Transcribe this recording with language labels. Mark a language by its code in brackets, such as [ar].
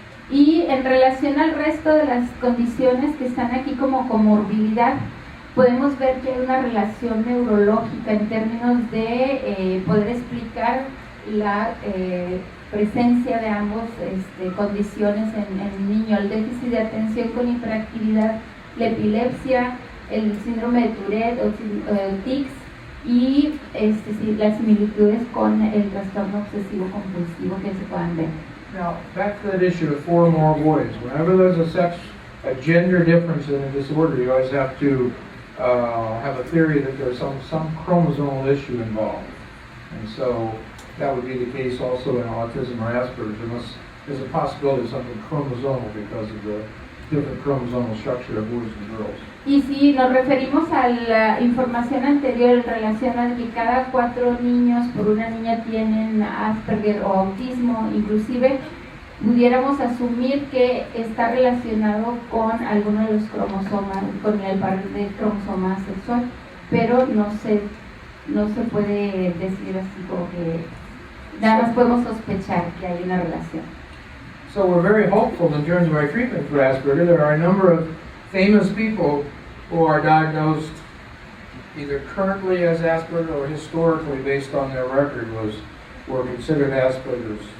[es] Y en relación al resto de las condiciones que están aquí como comorbilidad, podemos ver que hay una relación neurológica en términos de poder explicar la presencia de ambos condiciones en el niño, el déficit de atención con hiperactividad, la epilepsia, el síndrome de Tourette o tics y las similitudes con el trastorno obsesivo compulsivo que se puedan ver. [en] Now, back to that issue of 4 or more boys. Whenever there's a gender difference in a disorder, you always have to have a theory that there's some chromosomal issue involved. And so that would be the case also in autism or Asperger's, unless there's a possibility of something chromosomal because of the different chromosomal structure of boys and girls. [es] Y si nos referimos a la información anterior en relación a que cada 4 niños por una niña tienen Asperger o autismo, inclusive pudiéramos asumir que está relacionado con alguno de los cromosomas, con el par de cromosoma sexual, pero no se puede decir así como que nada más podemos sospechar que hay una relación. [en] So we're very hopeful in terms of our treatment for Asperger. There are a number of famous people who are diagnosed either currently as Asperger or historically, based on their record, were considered Asperger's.